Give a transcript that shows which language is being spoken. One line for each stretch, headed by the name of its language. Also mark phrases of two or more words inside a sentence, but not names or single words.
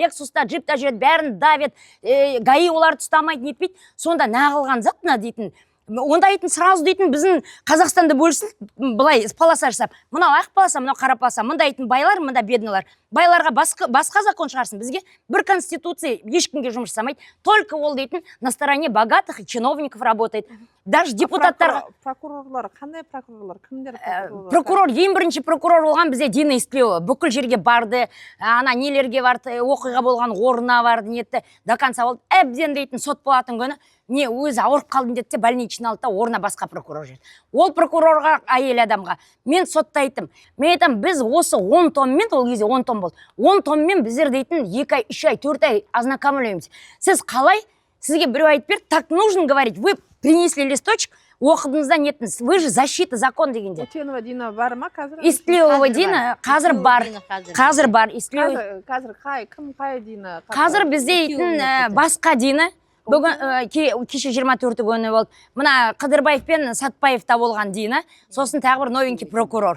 Kazakh: Лексуста, джипта жүреді, бәрін давет, ГАИ оларды ұстамайды, нетпейді. Сонда нағылған зат мына дейтін. Онда айтын сразу дейтін біздің Қазақстанды бөлсін, былай полоса жасап. Мынау ақ полоса, мынау қара полоса. Мында айтын байлар, мында беднылар. Байларға басқа закон шығарсын. Бізге бір конституция ешкімге жұмыс жасамайды.
Russian: Только
Kazakh: ол дейтін
Russian: на стороне богатых и чиновников работает.
Kazakh: Даже депутаттарға... Прокурорлар, қандай прокурорлар? Кімдер прокурорлар? Прокурор, ең бірінші прокурор болған бізде Дина Истлева. Бүкіл жерге барды, ана нелерге барды, оқиға болған орнына барды, нетті.
Russian: До конца
Kazakh: болды. Әбден дейтін сот болатын күні. Не, өзі ауырып қалдым деді, больничный алды, орнына басқа прокурор жүрді. Ол прокурорға, әйел адамға, мен сотта айттым. Мен айтам, біз осы 10 томмен, ол кезде 10 том болды. 10 томмен біздер дейтін 2 ай, 3 ай, 4 ай ознакомлюеміз. Сіз қалай, сізге біреу айтып берді,
Russian: так нужно говорить, вы принесли листочек,
Kazakh: оқыдыңызда неттіңіз,
Russian: вы же защита закон дегенде.
Kazakh: Утенова Дина бар ма қазір? Истлеуова Дина қазір бар. Қазір бар. Қазір кім қай Дина? Қазір бізде дейтін басқа Дина. Бүгін кеше 24 күні болды. Мына Қыдырбаев пен Сатпаевта болған Дина, сосын тағы бір новенький прокурор.